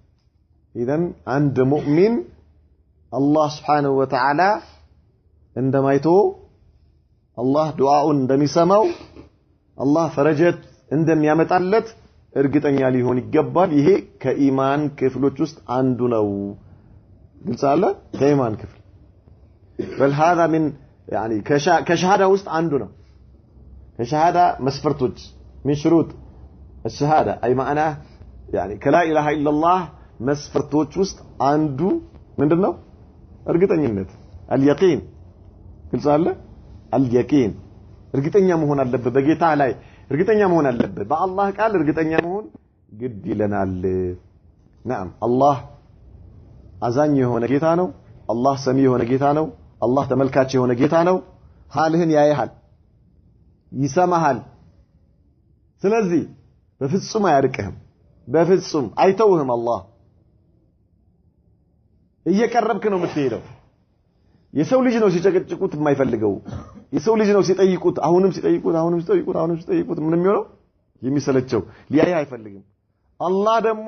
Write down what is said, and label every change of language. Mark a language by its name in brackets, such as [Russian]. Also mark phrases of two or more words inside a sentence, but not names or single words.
[Amharic] ኢዘን አንድ ሙእሚን አላህ [Arabic] سبحانه وتعالى [Amharic] እንደማይቶ አላህ ዱዓውን እንደሚሰማው አላህ ፈረጀት እንደሚያመጣለት እርግጠኛ ሊሆን ይገባል ይሄ ከኢማን ክፍሎች ውስጥ አንዱ ነው ግልጽ አለ ከኢማን ክፍል [Arabic] بل هذا من يعني كشهاده [Amharic] ውስጥ አንዱ ነው كشهاده መስፈርቶች [Arabic] من شروط الشهاده اي معناه يعني كلا اله الا الله [Amharic] መስፈርቶች ውስጥ አንዱ ምንድነው እርግጠኝነት [Arabic] اليقين ግልጽ [Amharic] አለ اليقين እርግጠኛ መሆን አለበት በጌታ ላይ እርግጠኛ መሆን አለበት በአላህ ቃል እርግጠኛ መሆን ግድ ይለናል [Arabic] نعم الله [Amharic] አዛኝ የሆነ ጌታ ነው አላህ ሰሚ የሆነ ጌታ ነው አላህ ተመልካች የሆነ ጌታ ነው ሐልህን ያያል ይሰማሃል ስለዚህ በፍጹም አያርቅህም በፍጹም አይተውህም አላህ እየቀረብክ ነው የምትሄደው የሰው ልጅ ነው ሲጨቀጭቁት የማይፈልገው የሰው ልጅ ነው ሲጠይቁት አሁንም ሲጠይቁት ምንም ይሆነው የሚሰለቸው ሊያይ አይፈልግም አላህ ደግሞ